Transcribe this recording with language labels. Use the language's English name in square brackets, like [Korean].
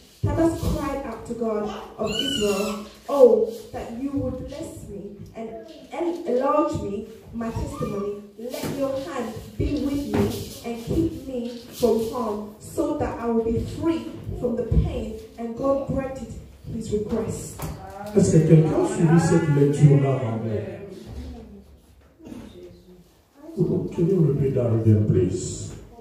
[English] Tabas cried out to God of Israel, oh, that you would bless me and enlarge me, my testimony. Let your hand be with me and keep me from harm, so that I will be free from the pain. And God granted his request. [French] Est-ce que quelqu'un a suivi cette lecture-là en anglais? [English] Can you repeat that again, please?